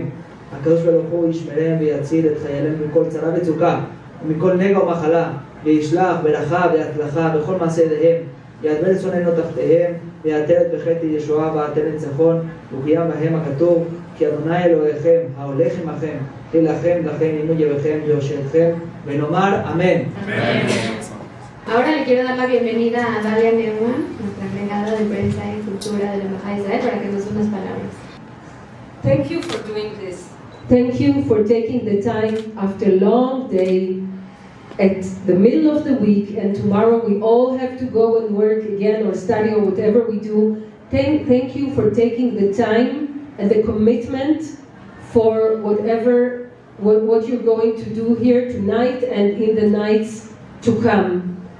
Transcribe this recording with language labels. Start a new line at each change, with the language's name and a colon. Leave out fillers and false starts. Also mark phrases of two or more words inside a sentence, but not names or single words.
Hebrew: הקדוש ברוך הוא ישמרם ויציל את חיילינו מכל צרה וצוקה ומכל נגע ומחלה וישלח ברכה והצלחה בכל מעשה ידיהם ידבר שונאינו תחתיהם ויעטרת בחטא ישועה ועטרת ניצחון וקיים בהם הכתוב כי אדוני אלוהיכם ההולך עמכם להילחם לכם עמו יבכם ויושעתכם ונאמר אמן.
Spanish: Ahora le quiero dar la bienvenida a Dalia Neumann, nuestra encargada de prensa y cultura de la Embajada de Israel, para que nos dé unas palabras.
English: Thank you for doing this. Thank you for taking the time after a long day at the middle of the week, and tomorrow we all have to go and work again or study or whatever we do. Thank you for taking the time and the commitment for what you're going to do here tonight and in the nights to come.